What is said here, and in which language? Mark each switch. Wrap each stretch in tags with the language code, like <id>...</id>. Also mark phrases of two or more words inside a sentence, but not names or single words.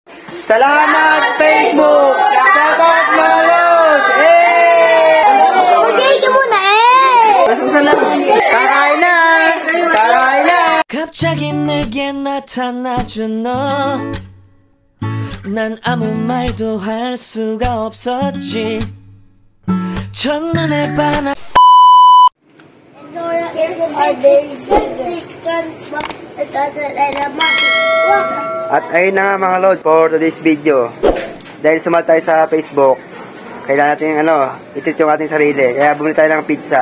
<tl>Salamat, Facebook! Shoutout, Malos! Okay ka muna Kakain na! Kakain na!</tl> <ko>갑자기 내게 나타나준 너 난 아무 말도 할 수가 없었지 첫눈에 반한</ko> <tl>At ayun na nga mga lods</tl> <en>for today's video.</en> <tl>Dahil sumali tayo sa Facebook, kailangan natin i-treat yung ating sarili. Kaya bumili tayo ng pizza.</tl>